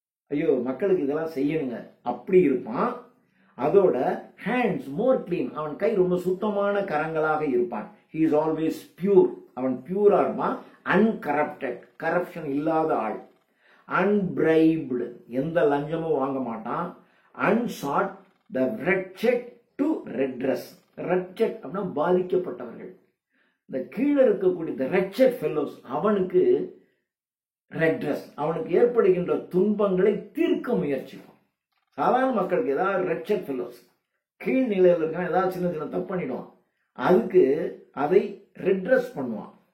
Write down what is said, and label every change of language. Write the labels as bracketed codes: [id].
[ta] ஐயோ மக்களுக்கு இதெல்லாம் செய்யணுங்க அப்படி இருப்பான். அதோட [en] hands more clean, [ta] அவன் கை ரொம்ப சுத்தமான கரங்களாக இருப்பான். [en] he is always pure, [ta] அவன் பியூரா இருப்பான். அன்கரப்டட், கரப்ஷன் இல்லாத ஆள். அன்பிரைப்டு, எந்த லஞ்சமும் வாங்க மாட்டான். [en] unsought, the wretched to redress. [ta] wretched அப்படின்னா பாதிக்கப்பட்டவர்கள். இந்த கீழே இருக்கக்கூடிய [en] the wretched fellows, [ta] அவனுக்கு redress, அவனுக்கு ஏற்படுகின்ற துன்பங்களை தீர்க்க முயற்சிக்கும். சாதாரண மக்களுக்கு ஏதாவது [en] wretched fellows, [ta] கீழ் நிலையில் இருக்கான், ஏதாவது சின்ன சின்ன தப்பு பண்ணிடுவான், அதுக்கு அதை redress பண்ணுவான்.